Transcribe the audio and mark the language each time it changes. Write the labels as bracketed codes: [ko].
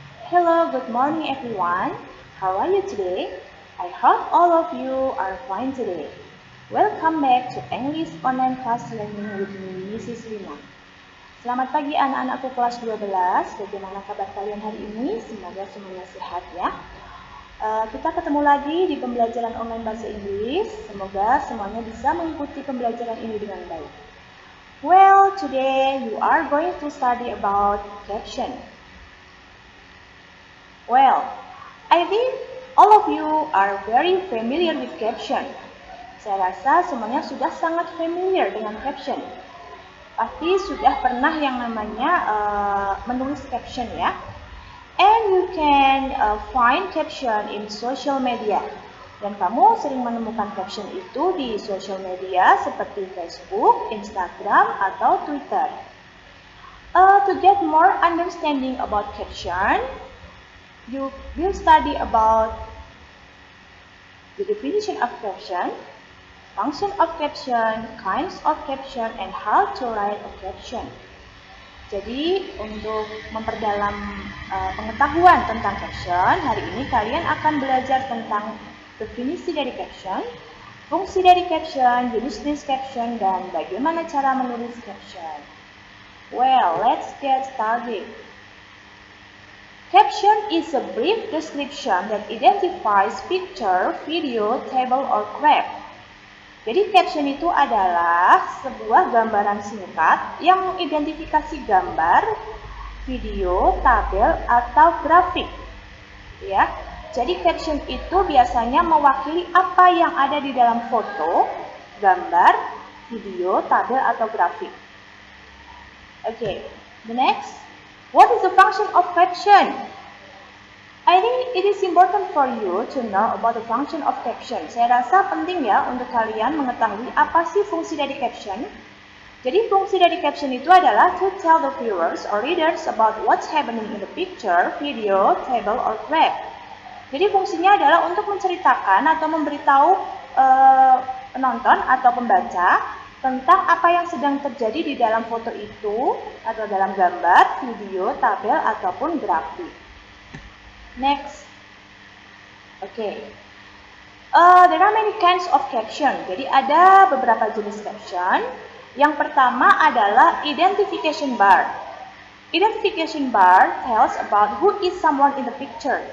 [en] Hello, good morning everyone. How are you today? I hope all of you are fine today. Welcome back to English Online Class Learning with me, Mrs. [id] Lina. Selamat pagi anak-anakku kelas 12. Bagaimana kabar kalian hari ini? Semoga semuanya sehat ya. Kita ketemu lagi di pembelajaran online bahasa Inggris. Semoga semuanya bisa mengikuti pembelajaran ini dengan baik. [en] Well, today you are going to study about caption. Well, I think all of you are very familiar with caption. [id] Saya rasa semuanya sudah sangat familiar dengan caption. Pasti sudah pernah yang namanya menulis caption ya. [en] And you can find caption in social media. [id] Dan kamu sering menemukan caption itu di social media seperti Facebook, Instagram, atau Twitter. [en] To get more understanding about caption, you will study about the definition of caption, function of caption, kinds of caption, and how to write a caption. [id] Jadi untuk memperdalam pengetahuan tentang caption, hari ini kalian akan belajar tentang definisi dari caption, fungsi dari caption, jenis-jenis caption, dan bagaimana cara menulis caption. [en] Well, let's get started. Caption is a brief description that identifies picture, video, table, or graph. [id] Jadi caption itu adalah sebuah gambaran singkat yang mengidentifikasi gambar, video, tabel, atau grafik. Ya. Jadi caption itu biasanya mewakili apa yang ada di dalam foto, gambar, video, tabel, atau grafik. [en] Okay, the next. What is the function of caption? I think it is important for you to know about the function of caption. [id] Saya rasa penting ya untuk kalian mengetahui apa sih fungsi dari caption. Jadi fungsi dari caption itu adalah [en] to tell the viewers or readers about what's happening in the picture, video, table, or graph. [id] Jadi fungsinya adalah untuk menceritakan atau memberitahu penonton atau pembaca tentang apa yang sedang terjadi di dalam foto itu atau dalam gambar, video, tabel, ataupun grafik. [en] Next. Okay. There are many kinds of caption. [id] Jadi ada beberapa jenis caption. Yang pertama adalah identification bar. [en] Identification bar tells about who is someone in the picture.